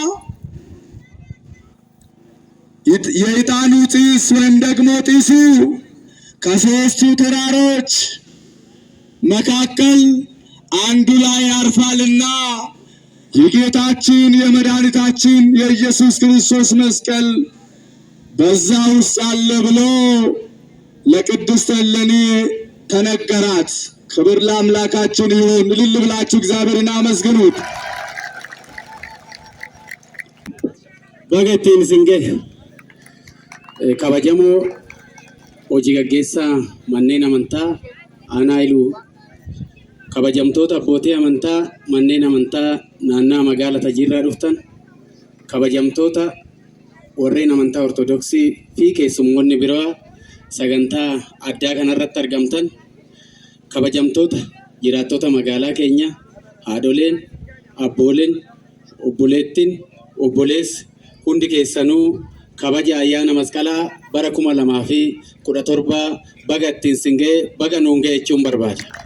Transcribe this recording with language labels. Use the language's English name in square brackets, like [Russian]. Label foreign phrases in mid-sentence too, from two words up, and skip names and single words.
[Amharic] የዕጣኑ ጢስ ወይም ደግሞ ጢሱ ከሦስቱ ተራሮች መካከል አንዱ ላይ ያርፋልና የጌታችን የመድኃኒታችን የኢየሱስ ክርስቶስ መስቀል በዛ ውስጥ አለ ብሎ ለቅድስት እሌኒ ተነገራት። ክብር ለአምላካችን ይሁን። እልል ብላችሁ እግዚአብሔርን አመስግኑት። [Oromo] Bagattiin singee kabajamoo hojii gaggeessaa manneen amantaa aanaa iluu kabajamtoota abbootii amantaa manneen amantaa naannaa magaalaa Tajiirraa dhuftan kabajamtoota warreen amantaa ortodoksii fi keessummoonni biroo sagantaa addaa kanarratti argamtan kabajamtoota jiraattota magaalaa keenya haadholeen abbooleen obboleettiin obboleessi hundi keessanuu kabaja ayyaana masqalaa bara 2017 baga ittiin singee baga nuun ga'e jechuun barbaada.